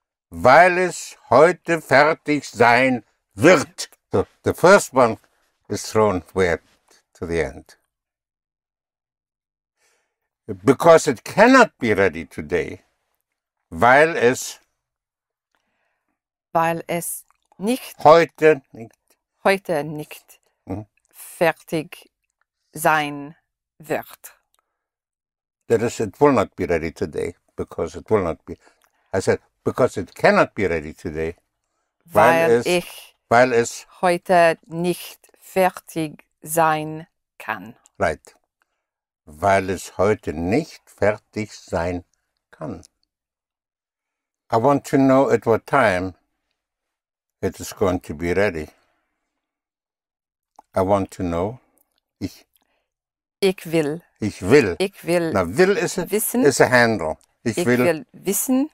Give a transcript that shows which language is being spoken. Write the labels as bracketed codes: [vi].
[de] Weil es heute fertig sein wird. [en] So the first one is thrown where to the end. Because it cannot be ready today. [de] Weil es nicht heute nicht fertig sein wird. [en] That is, it will not be ready today. Because it will not be. I said, because it cannot be ready today. [de] Weil es heute nicht fertig sein kann. [en] Right. [de] Weil es heute nicht fertig sein kann. [en] I want to know at what time it is going to be ready. I want to know. [de] Ich will. Na, [en] will is a handle. [de] Ich will wissen.